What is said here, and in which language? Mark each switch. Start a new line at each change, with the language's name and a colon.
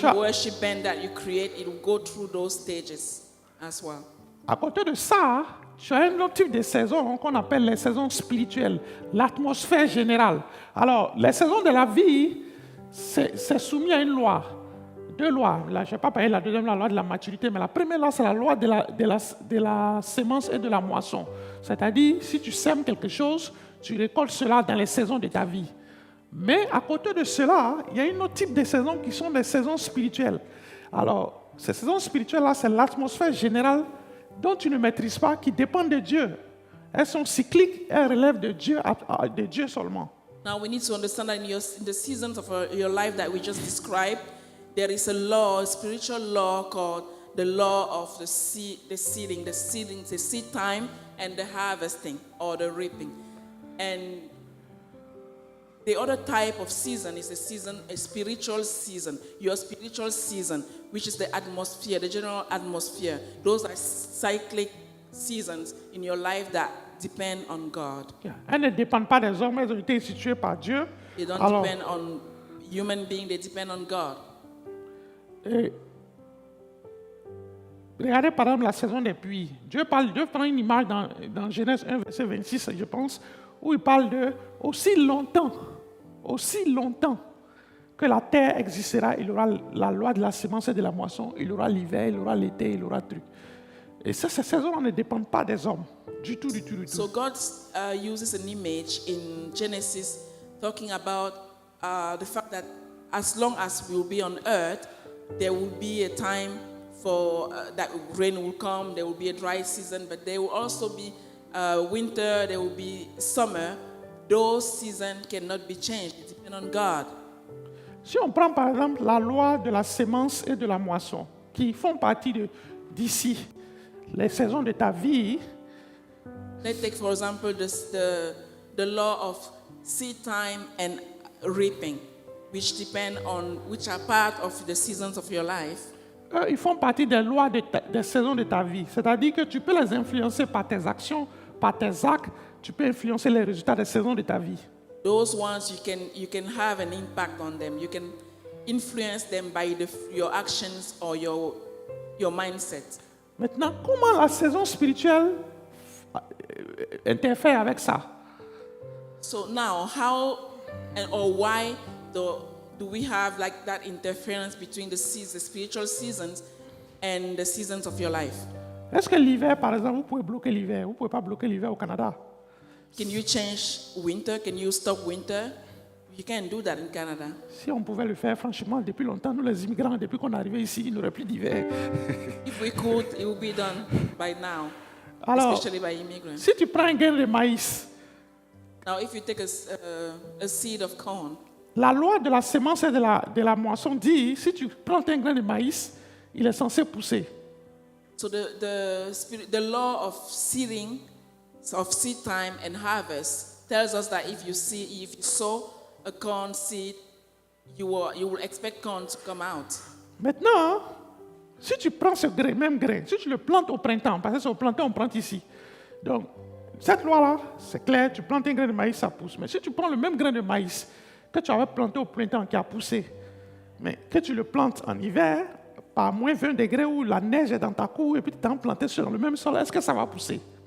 English: be a worship band that you create, it will go through those stages as well.
French: à côté de ça, tu as un autre type de saison qu'on appelle les saisons spirituelles, l'atmosphère générale. Alors, les saisons de la vie, c'est soumis à une loi. 2 lois. Là, je ne vais pas parler de la deuxième, la loi de la maturité, mais la première loi, c'est la loi de la sémence et de la moisson. C'est-à-dire, si tu sèmes quelque chose, tu récoltes cela dans les saisons de ta vie. Mais à côté de cela, il y a un autre type de saisons qui sont des saisons spirituelles. Alors, ces saisons spirituelles-là, c'est l'atmosphère générale dont tu ne maîtrises pas, qui dépend de Dieu. Elles sont cycliques, elles relèvent de Dieu seulement.
English: Now we need to understand that in the seasons of your life that we just described, there is a law, a spiritual law called the law of the seeding, the seed time, and the harvesting or the reaping. And the other type of season is a spiritual season, your spiritual season, which is the atmosphere, the general atmosphere. Those are cyclic seasons in your life that depend on God.
French: Elles ne dépendent pas des hommes, elles ont été instituées par Dieu.
English: They don't depend on human beings, they depend on God.
French: Regardez par exemple la saison des pluies. Dieu prend une image dans Genèse 1, verset 26, je pense, où il parle de aussi longtemps que la terre existera, il y aura la loi de la sémence et de la moisson, il y aura l'hiver, il y aura l'été, il y aura truc. Et ça, ces saisons ne dépendent pas des hommes, du tout.
English: So God uses an image in Genesis talking about the fact that as long as we will be on earth, there will be a time for that rain will come, there will be a dry season, but there will also be winter, there will be summer. Those seasons cannot be changed. It depends on God.
French: Si on prend par exemple la loi de la sémence et de la moisson, qui font partie d'ici, les saisons de ta vie.
English: Let's take for example the law of seed time and reaping, which are part of the seasons of your life.
French: Ils font partie des lois des saisons de ta vie. C'est-à-dire que tu peux les influencer par tes actions, par tes actes. Tu peux influencer les résultats des saisons de ta vie.
English: Those ones you can have an impact on them. You can influence them by your actions or your mindset.
French: Maintenant, comment la saison spirituelle interfère avec ça?
English: So now, how or why do we have like that interference between the spiritual seasons and the seasons of your life?
French: Est-ce que l'hiver, par exemple, vous pouvez bloquer l'hiver? Vous ne pouvez pas bloquer l'hiver au Canada.
English: Can you change winter? Can you stop winter? You can't do that in Canada.
French: Si on pouvait le faire, franchement, depuis longtemps, nous les immigrants, depuis qu'on est arrivé ici, il n'y aurait plus d'hiver.
English: If we could, it would be done by now,
French: Alors,
English: especially by immigrants.
French: si tu prends un grain de maïs,
English: Now, if you take a seed of corn,
French: la loi de la sémence et de la moisson dit, si tu prends un grain de maïs, il est censé pousser.
English: so the law of seeding, of seed time and harvest tells us that if you sow a corn seed, you will expect corn to come out.
French: Maintenant, si tu prends ce même grain, si tu le plantes au printemps, parce que c'est au printemps, on plante ici. Donc, cette loi-là, c'est clair, tu plantes un grain de maïs, ça pousse. Mais si tu prends le même grain de maïs que tu avais planté au printemps, qui a poussé, mais que tu le plantes en hiver, par moins 20 degrés où la neige est dans ta cour, et puis tu t'en planté sur le même sol, est-ce que ça va pousser?